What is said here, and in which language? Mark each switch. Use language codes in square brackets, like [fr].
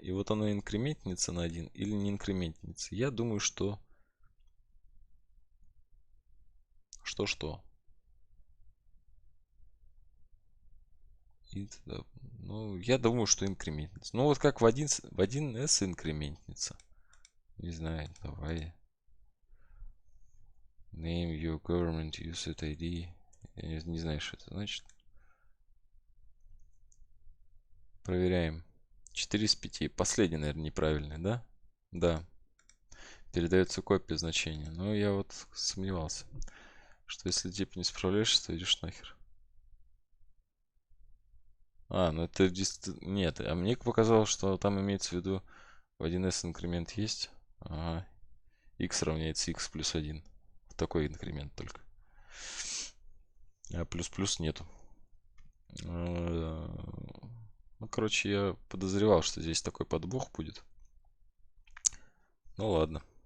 [ru] И вот оно инкрементница на 1 или не инкрементница. Я думаю, что... Что? Ну, я думаю, что инкрементница. Ну, вот как в 1С инкрементница. Не знаю, давай. [en] Name your government user ID. [ru] Я не знаю, что это значит. Проверяем. 4 из 5. Последний, наверное, неправильный, да? Да. Передается копия значения. Но я вот сомневался, что если типа не справляешься, то идешь нахер. Ну это нет, а мне показалось, что там имеется в виду в 1s инкремент есть. Ага. X равняется x плюс 1. Такой инкремент только. А плюс-плюс нету. Ну, короче, я подозревал, что здесь такой подвох будет. Ну ладно.